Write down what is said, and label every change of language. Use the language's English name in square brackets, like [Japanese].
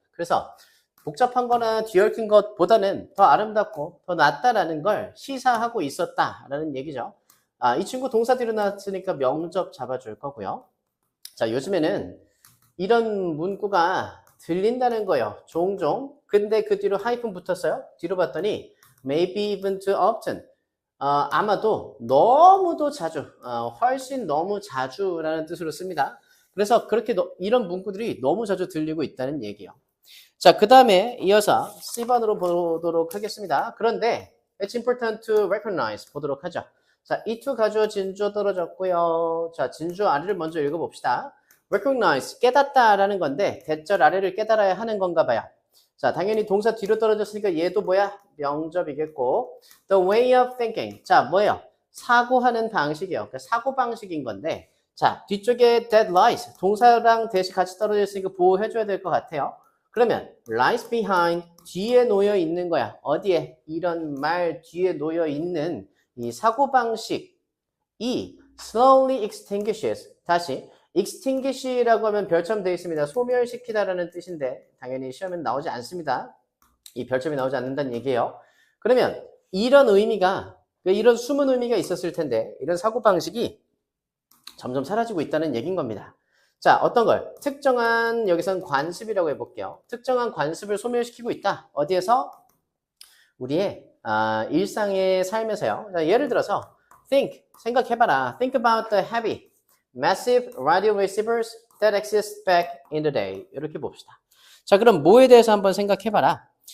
[Korean] 그래서 복잡한 거나 뒤얽힌 것보다는 더 아름답고 더 낫다라는 걸 시사하고 있었다라는 얘기죠. 이 친구 동사 뒤로 나왔으니까 명접 잡아줄 거고요. 자, 요즘에는 이런 문구가 들린다는 거예요. 종종. 근데 그 뒤로 하이픈 붙었어요. 뒤로 봤더니 [English] maybe even too often. [Korean] 아마도 너무도 자주, 훨씬 너무 자주라는 뜻으로 씁니다. 그래서 그렇게 이런 문구들이 너무 자주 들리고 있다는 얘기예요. 자, 그 다음에 이어서 C번으로 보도록 하겠습니다. 그런데 [English] It's important to recognize [Korean] 보도록 하죠. 자, 이 두 가주어 진주어 떨어졌고요. 자, 진주어 아래를 먼저 읽어봅시다. recognize, 깨닫다라는 건데 대절 아래를 깨달아야 하는 건가 봐요. 자, 당연히 동사 뒤로 떨어졌으니까 얘도 뭐야? 명접이겠고 [English] the way of thinking. [Korean] 자, 뭐예요? 사고하는 방식이요. 그러니까 사고방식인 건데 자, 뒤쪽에 [English] that lies, [Korean] 동사랑 대시 같이 떨어져 있으니까 보호해줘야 될 것 같아요. 그러면 [English] lies behind, [Korean] 뒤에 놓여 있는 거야. 어디에? 이런 말 뒤에 놓여 있는 이 사고방식이 [English] slowly extinguishes. [Korean] 다시 extinguish라고 하면 별점 되어 있습니다. 소멸시키다라는 뜻인데 당연히 시험엔 나오지 않습니다. 이 별점이 나오지 않는다는 얘기예요. 그러면 이런 의미가, 이런 숨은 의미가 있었을 텐데 이런 사고방식이 점점 사라지고 있다는 얘기인 겁니다. 자, 어떤 걸? 특정한, 여기선 관습이라고 해볼게요. 특정한 관습을 소멸시키고 있다. 어디에서? 우리의 일상의 삶에서요. 자, 예를 들어서 think, 생각해봐라. [English] Think about the heavy, massive radio receivers that exist back in the day. [Korean] 이렇게 봅시다. 자, 그럼 뭐에 대해서 한번 생각해봐라.